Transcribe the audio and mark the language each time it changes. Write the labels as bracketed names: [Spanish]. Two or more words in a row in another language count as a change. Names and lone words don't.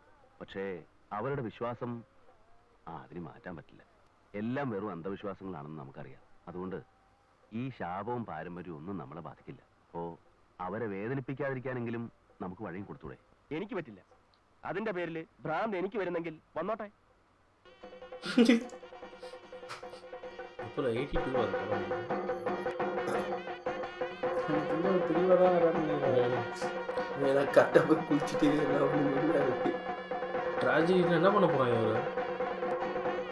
[Malayalam] പക്ഷേ അവരുടെ വിശ്വാസം അതിന് മാറ്റാൻ പറ്റില്ല. എല്ലാം വെറും അന്ധവിശ്വാസങ്ങളാണെന്ന് നമുക്കറിയാം. അതുകൊണ്ട് ഈ ശാപവും പാരമ്പര്യവും ഒന്നും നമ്മളെ ബാധിക്കില്ല. അപ്പോ അവരെ വേദനിപ്പിക്കാതിരിക്കാനെങ്കിലും നമുക്ക് വഴിയും കൊടുത്തൂടെ? എനിക്ക് പറ്റില്ല. അതിന്റെ പേരിൽ ഭ്രാന്ത് എനിക്ക് വരുന്നെങ്കിൽ വന്നോട്ടെ. [Tamil] இப்போ 82 வருது. இன்னும் தெளிவா தான் வராங்க. எனக்கு கரெக்டாக போய் குளிச்சுட்டு என்ன பண்ண முடியாது. ட்ராஜடி என்ன பண்ண போறாங்க இவரு?